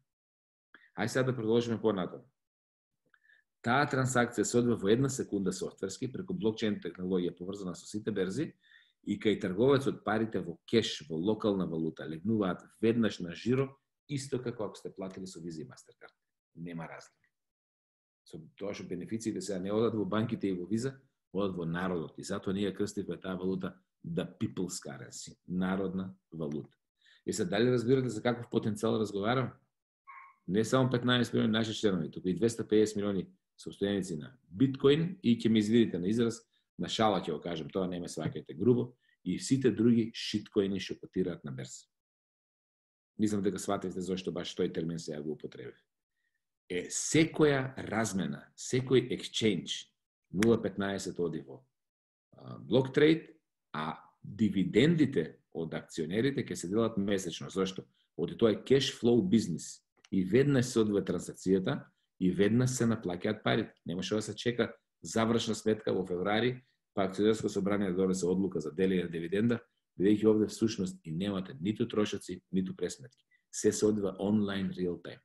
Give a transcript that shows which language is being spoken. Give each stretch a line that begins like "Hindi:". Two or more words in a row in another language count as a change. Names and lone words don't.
Macedonian: Ај сега да продолжиме понатаму. Таа трансакција се одвива во 1 секунда софтверски преку блокчейн технологија поврзана со сите берзи и кај трговецот парите во кеш, во локална валута, легнуваат веднаш на жиро, исто како ако сте платили со Visa и Mastercard. Нема разлика. Со тоа што бенефициите сега не одат во банките и во Visa, одат во народот. И затоа ние крстивме таа валута
English: the people's currency,
Macedonian: народна валута. И сега дали разбирате за каков потенцијал разговарам? Не само 15 милиони наши членови, туку и 250 милиони собственици на биткоин и ќе ми извидите на израз, на шала ќе го кажем, тоа не ме сваќајте грубо, и сите други шиткоини што котираат на берза. Мислам дека сватите зашто баш тој термин се ја го употребив. Секоја размена, секој exchange 0,15 оди во блок трейд, а дивидендите од акционерите ќе се делат месечно. Зашто? Оди тоа е
English: cash flow
Macedonian: бизнис. И веднаш се одвива трансакцијата и веднаш се наплаќаат парите. Немаше да се чека завршна сметка во февруари, па акционерско собрание да донесе одлука за делење на дивиденда, бидејќи овде всушност и немате ниту трошоци, ниту пресметки. Се одвива онлайн реал тајм.